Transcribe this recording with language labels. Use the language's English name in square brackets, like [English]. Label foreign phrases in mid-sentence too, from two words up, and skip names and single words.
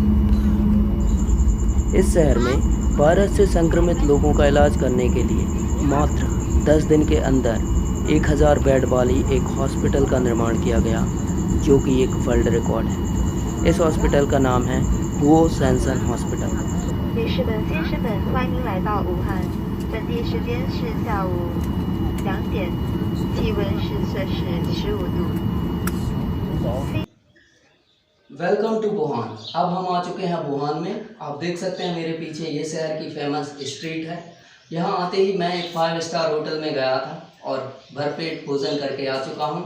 [Hindi] इस शहर में वायरस से संक्रमित लोगों का इलाज करने के लिए मात्र 10 दिन के अंदर 1000 बेड वाली एक हॉस्पिटल का निर्माण किया गया, जो कि एक [English] world record [Hindi] है। इस हॉस्पिटल का नाम है हुओ सैनसन हॉस्पिटल। [Chinese] 女士们、先生们，欢迎来到武汉。本地时间是下午2点，气温是摄氏15度。 [English] Welcome to Wuhan. [Hindi] अब हम आ चुके हैं वुहान में। आप देख सकते हैं मेरे पीछे ये शहर की [English] famous street [Hindi] है। यहाँ आते ही मैं एक [English] 5 star hotel [Hindi] में गया था और भरपेट भोजन करके आ चुका हूँ।